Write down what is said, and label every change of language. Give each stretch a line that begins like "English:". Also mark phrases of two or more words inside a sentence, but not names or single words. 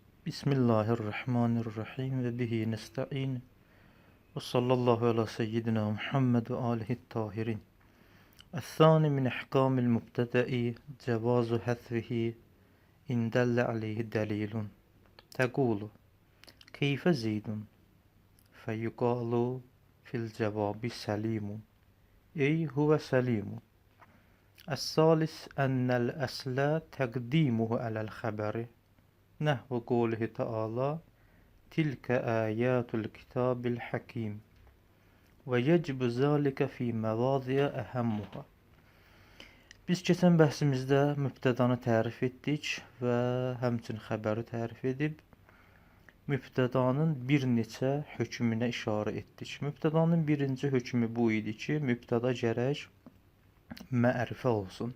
Arabic: بسم الله الرحمن الرحيم وبه نستعين وصلى الله على سيدنا محمد وآله الطاهرين. الثاني من أحكام المبتدأ جواز حذفه إن دل عليه دليل. تقول كيف زيد فيقال في الجواب سليم. أي هو سليم. الثالث أن الأصل تقديمه على الخبر. نحو قوله تعالى تلك آيات الكتاب الحكيم ويجب ذلك في مواضع أهمها.
Azerbaijani: Biz keçən bəhsimizdə mübtədanı tərif etdik və həmçinin xəbəri tərif edib mübtədanın bir neçə hökmünə işarə etdik. Mübtədanın birinci hökmü bu idi ki, mübtəda gərək mərifə olsun.